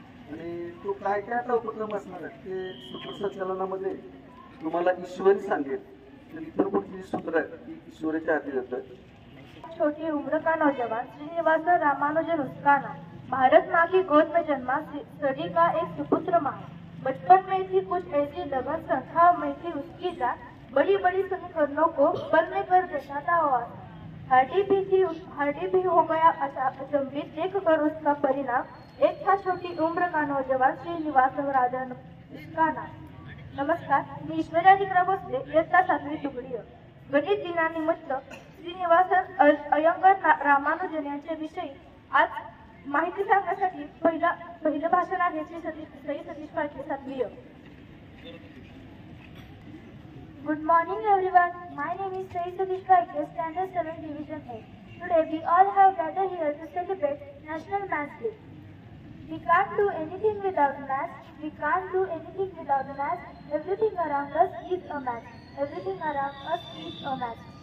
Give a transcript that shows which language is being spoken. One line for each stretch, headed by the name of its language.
Marathi: आणि तो काय काय आता उपक्रम असणार आहे ते सूत्रसंचालनामध्ये तुम्हाला ईश्वरी सांगेल. तर इतर कोणती सूत्र आहेत ती ईश्वरीच्या हाती जातात.
Hindi: छोटी उम्र का नौजवान श्रीनिवास रामानुजन उसका भारत माँ की गोद में जन्मा सदी का एक सुपुत्र माँ. बचपन में थी कुछ ऐसी लगन संस्था में थी उसकी जान, बड़ी बड़ी समीकरणों को पल में कर दर्शाता हुआ. हार्डी भी हो गया अचंभित देख कर उसका परिणाम. एक था छोटी उम्र का नौजवान श्रीनिवास राजन उसका नाम.
Marathi: नमस्कार, मी ईश्वराधिकरा भोसले, इयत्ता 7वी तुकडी. गणित दिनानिमित्त श्रीनिवास अय्यंगार रामानुजन यांच्या विषयी आज माहिती सांगण्यासाठी पहिलं भाषण आहे Shri Satish Phalke 7वी.
English: Good morning everyone. My name is Sai Satish Paikar, Standard 7 Division A. Today we all have gathered here to celebrate National Maths Day. We can't do anything without maths. We can't do anything without maths. Everything around us is a math. Everything around us is a math.